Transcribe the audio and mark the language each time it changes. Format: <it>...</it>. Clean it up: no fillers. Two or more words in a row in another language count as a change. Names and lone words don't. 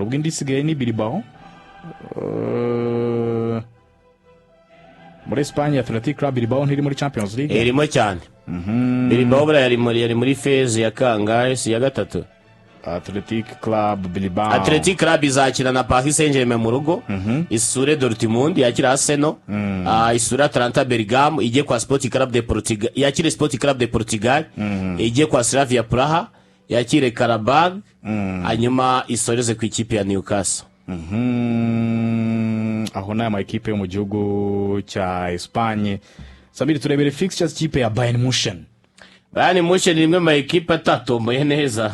<rw>Ubwo indi isigaye ni Bilbao. Muri Espagne Athletic Club Bilbao ntiri muri Champions League. Irimo cyane. Bilbao bura yari muri phase ya kangahe si ya gatatu. Athletic Club Bilbao. Athletic Club izakina na Paris Saint-Germain mu rugo. Isure Dortmund yakira Arsenal. Isure Atalanta Bergamo ije kwa Sporting Club de Portugal. Yakire Sporting Club de Portugal. Ije kwa Slavia Praha. Yakire Karabag. Hanyuma isoreze ku ikipe ya Newcastle. Aho na ama ekipe yo mu gihugu cya Espagne. Samiri turebere fixtures kipe ya Bayern Munchen. Bayern Munchen ni imwe mu ekipe atatomboye neza.</rw>